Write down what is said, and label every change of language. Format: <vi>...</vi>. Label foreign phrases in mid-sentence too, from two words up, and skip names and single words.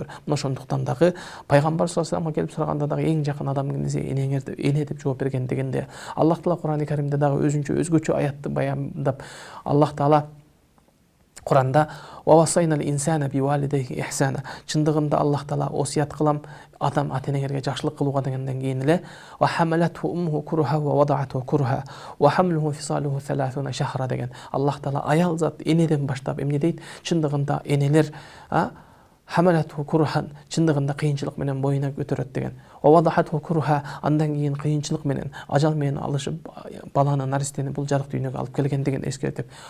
<ky>Мына ошондуктан дагы пайгамбар</ky> <ar>صلى الله عليه وسلم</ar> <ky>келип сураганда дагы эң жакын адамыңыз эне деп жооп берген дегенде, Аллах Таала Кур'ан-ы Каримде дагы өзгөчө аятты баяндап, Аллах Таала Кур'анда</ky> <ar>«ووصينا الإنسان بوالديه إحسانا».</ar> <ky>Чындыгында Аллах Таала осуят кылам адам ата-энелерге жакшылык кылууга дегенден кийин эле</ky> <ar>«وحملته أمه كرها ووضعته كرها وحمله وفصاله ثلاثون شهرا»</ar> <ky>деген. Аллах Таала аял зат энеден баштап эмне дейт? Чындыгында энелер</ky> <ar>حملته كرها,</ar> <ky>чындыгында кыйынчылык менен боюна көтөрөт деген.</ky> <ar>ووضعته كرها,</ar> <ky>андан кийин кыйынчылык менен, ажал менен алышып баланы, наристени бул жарык дүйнөгө алып келген деген эскертип.</ky>